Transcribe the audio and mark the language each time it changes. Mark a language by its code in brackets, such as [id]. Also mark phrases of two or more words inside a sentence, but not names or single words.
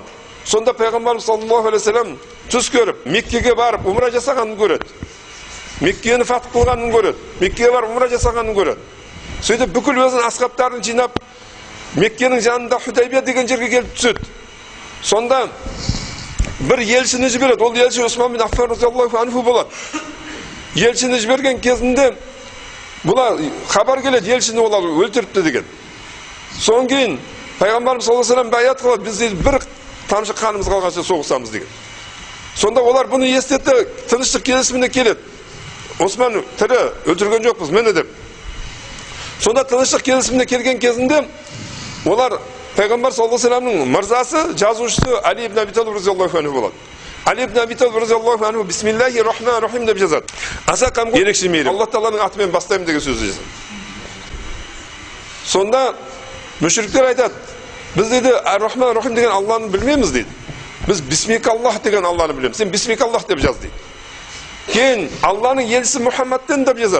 [kk] Сонда пайғамбарымыз [ar] صلى الله عليه وسلم [kk] түс көріп, Меккеге барып умра жасағанын көреді. Меккені фатх қылғанын көреді. Меккеге барып умра жасағанын көреді. Сөйтіп бүкіл өзінің асхабтарын жинап, Меккенің жанында Худайбия деген жерге келіп түседі. Сонда бір елшіні жібереді. Ол елші Усман бин Аффан [ar] رضي الله عنه [kk] болады. Елшіні жіберген кезінде бұлар хабар келеді, елшіні олар өлтіріпті деген. Содан кейін пайғамбарымыз [ar] صلى الله عليه وسلم [kk] баят қылады, біз бір тамшы қанымыз қалғанша соғысамыз деген. Сонда олар бұны естетті, тыныштық келісіміне келеді. Осман тірі, өлтірген жоқпыз, мені деп. Сонда тыныштық келісіміне келген кезінде олар пайғамбар [ar] صلى الله عليه وسلم [kk] мырзасы, жазушысы Али ибн Аби Талиб [ar] رضي الله عنه [kk] болады. Али ибн Аби Талиб [ar] رضي الله عنه بسم الله الرحمن الرحيم [kk] деп жазады. Аса қамқор, ерекше мейірім. Алла тағаланың атымен бастаймын деген сөзді жазады. Сонда мүшриктер айтады, біз дейді [ar] الرحمن الرحيم [kk] деген Алланы білмейміз дейді. Біз бисмикаллах деген Алланы білеміз. Сен бисмикаллах деп жаз дейді. Кейін Алланың елшісі Мұхаммадтен деп жазады.